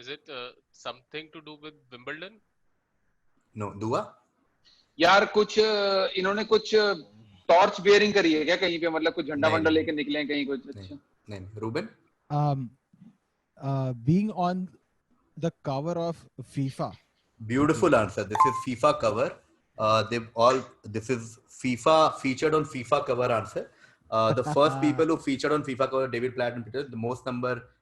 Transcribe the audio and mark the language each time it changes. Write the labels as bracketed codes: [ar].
[en] Is it something to do with Wimbledon? No. दुआ. [hi] यार कुछ इन्होंने कुछ टॉर्च बेयरिंग करी है क्या कहीं पे, मतलब कुछ झंडा वंडा लेके निकले हैं कहीं कुछ. अच्छा नहीं. Ruben. [en] Being on the cover of FIFA. Beautiful answer. This is FIFA cover. This is FIFA featured on FIFA cover answer. The first people who featured on FIFA cover, David Platt and Peter, the most number